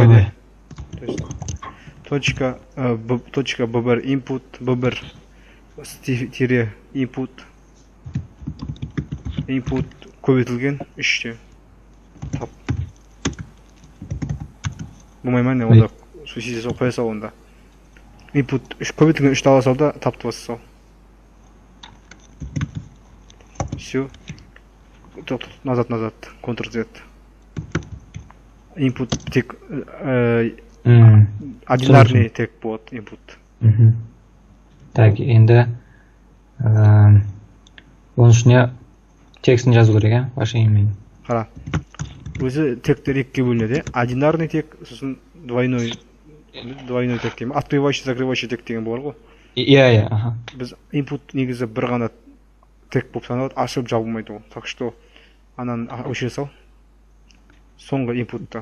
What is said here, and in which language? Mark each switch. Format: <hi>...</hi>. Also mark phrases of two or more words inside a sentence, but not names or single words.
<ru>D. То есть точка b1 input b1 тире input</ru> <kk>көбейтілген 3-те тап. Болмай ма не онда сөйтсе сол қоя сал онда. Input көбейтілген 3-ті ала сал да тапты баса сал.</kk> <ru>Все. Назад.</ru> <en>Ctrl-Z.</en> <kk>Input тек одинарный тек болады input. Так, енді оның ішіне текстін жазу керек,</kk> <ru>ваше имя.</ru> <kk>Қара. Өзі тектер екіге бөлінеді. Одинарный тек, сосын двойной тек деймін.</kk> <ru>Открывающий, закрывающий</ru> <kk>тек деген болар ғой. Иә, аха. Біз input негізі бір ғана тек болып саналады, ашып жабылмайды ол.</kk> <ru>Так что</ru> <kk>ананы өшіре сал. Соңғы input'та.</kk>